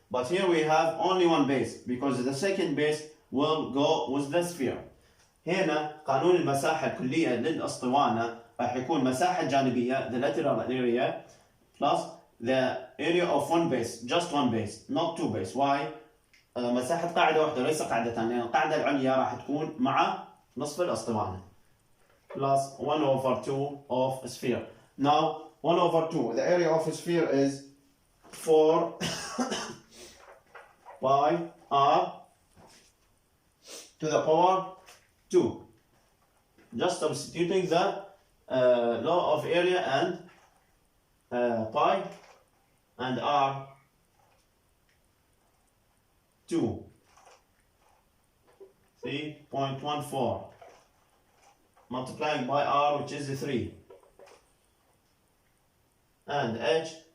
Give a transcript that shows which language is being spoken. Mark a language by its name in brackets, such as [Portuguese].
[English] But here we have only one base, because the second base will go with the sphere. [Arabic] هنا قانون المساحة الكلية للاسطوانة راح يكون مساحة جانبية, [English] the lateral area, plus the area of one base, just one base, not two base. Why? [Arabic] مساحة قاعدة واحدة ليس قاعدتان, لأن القاعدة العليا راح تكون مع نصف الاسطوانة, [English] plus 1 over 2 of a sphere. Now 1 over 2, the area of a sphere is 4 pi r to the power 2. Just substituting the law of area and pi and r 2, 3.14, multiplying by r, which is 3, and h